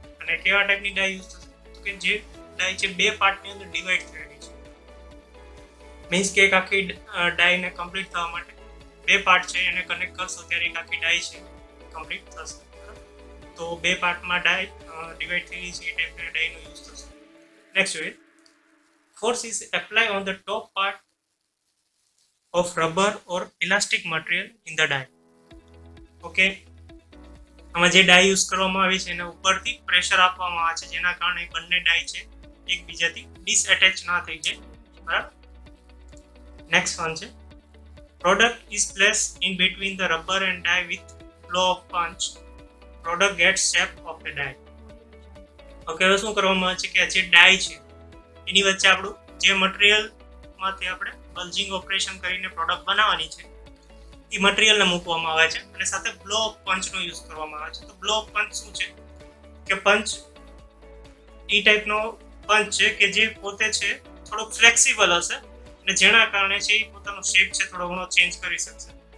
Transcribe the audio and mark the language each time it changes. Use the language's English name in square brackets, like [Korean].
[Gujarati] અને કેવા ટાઈપની ડાય યુઝ થશે તો કે જે ડાય છે બે પાર્ટની અંદર ડિવાઈડ થયેલી છે. મીન્સ કે એક આખી ડાયને કમ્પ્લીટ થવા માટે બે પાર્ટ છે એને કનેક્ટ કરશો ત્યારે એક આખી ડાય છે કમ્પ્લીટ થશે. તો બે પાર્ટમાં ડાય ડિવાઈડ થયેલી છે એ ટાઈપના ડાયનો યુઝ થશે. નેક્સ્ટ જોઈએ [English] force is applied on the top part of rubber or elastic material in the die. [Gujarati] Okay, આમાં જે ડાય યુઝ કરવામાં આવી છે એના ઉપરથી પ્રેશર આપવામાં આવે છે જેના કારણે બંને ડાય છે એકબીજાથી ડિસએટેચ ના થઈ જાય, બરાબર. નેક્સ્ટ વન છે [English] product is placed in between the rubber and die with blow of punch. Product gets shape of the die. [Gujarati] Okay, હવે શું કરવામાં આવે છે કે જે ડાય છે એની વચ્ચે આપણું જે મટીરિયલમાંથી આપણે બલ્જિંગ ઓપરેશન કરીને પ્રોડક્ટ બનાવવાની છે એ મટીરિયલને મૂકવામાં આવે છે અને સાથે બ્લો ઓફ પંચનો યુઝ કરવામાં આવે છે. તો બ્લો ઓફ પંચ શું છે કે પંચ એ ટાઈપનો પંચ છે કે જે પોતે છે થોડોક ફ્લેક્સિબલ હશે અને જેના કારણે છે એ પોતાનો શેપ છે થોડો ઘણો ચેન્જ કરી શકશે.